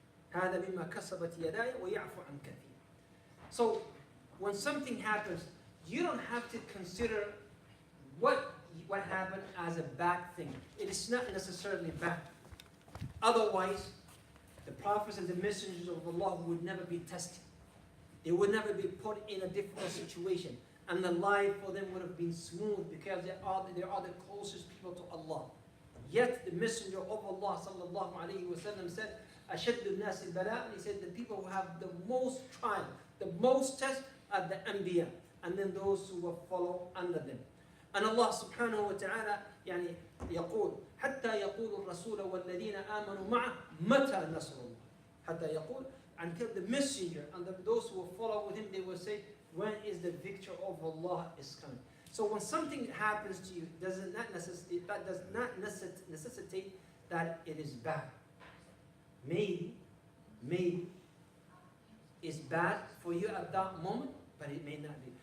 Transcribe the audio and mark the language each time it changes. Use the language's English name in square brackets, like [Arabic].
[Arabic] هذا مما كسبت يداي ويعفو عن كثير. [English] So, when something happens, you don't have to consider what happened as a bad thing. It is not necessarily bad. Otherwise, the prophets and the messengers of Allah would never be tested. They would never be put in a difficult situation, and the life for them would have been smooth because they are the closest people to Allah. Yet the messenger of Allah sallallahu alaihi wasallam said, [Arabic] "Ashaddu an-nas al-bala." [English] He said the people who have the most trial, the most test, are the anbiya, and then those who will follow under them. And [Arabic] Allah subhanahu wa ta'ala يقول حتى يقول الرسول والذين آمنوا معه متى نصر الله. حتى يقول, [English] until the messenger and those who will follow with him, they will say, when is the victory of Allah is coming. So when something happens to you, that does not necessitate that it is bad. Maybe it's bad for you at that moment, but it may not be.